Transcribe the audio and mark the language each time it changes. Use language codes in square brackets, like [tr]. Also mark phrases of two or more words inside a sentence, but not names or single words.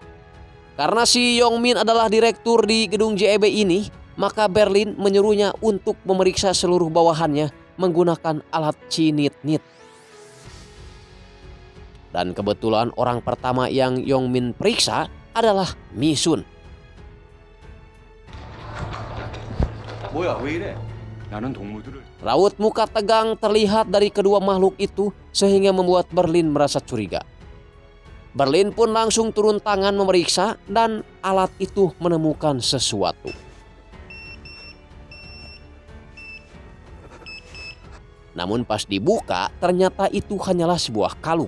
[id] Karena si Yongmin adalah direktur di gedung JEB ini, maka Berlin menyuruhnya untuk memeriksa seluruh bawahannya menggunakan alat cinit-nit. Dan kebetulan orang pertama yang Yongmin periksa adalah Misun. [ko] 뭐야 왜 이래? 나는 동무들을 [id] Raut muka tegang terlihat dari kedua makhluk itu sehingga membuat Berlin merasa curiga. Berlin pun langsung turun tangan memeriksa dan alat itu menemukan sesuatu. Namun pas dibuka ternyata itu hanyalah sebuah kalung.